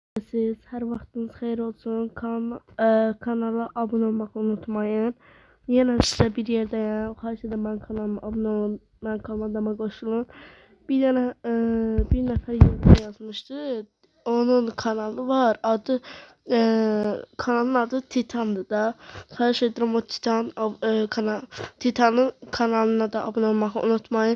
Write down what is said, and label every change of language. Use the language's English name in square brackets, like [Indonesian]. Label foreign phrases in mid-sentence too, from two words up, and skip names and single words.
[Azerbaijani] Siz her vaxtınız xeyir olsun. [Turkish] Kanala abone olmayı unutmayın. Yine size bir yerdeyim. [Azerbaijani] Xahiş edirəm mənim kanalıma abone olun. Mənim kanalıma qoşulun. Bir dənə bir nəfər yerdə yazmışdı. Onun kanalı var. Kanalın adı Titan'dı da. Xahiş edirəm o Titan'ın kanalına da [Turkish] abone olmayı unutmayın.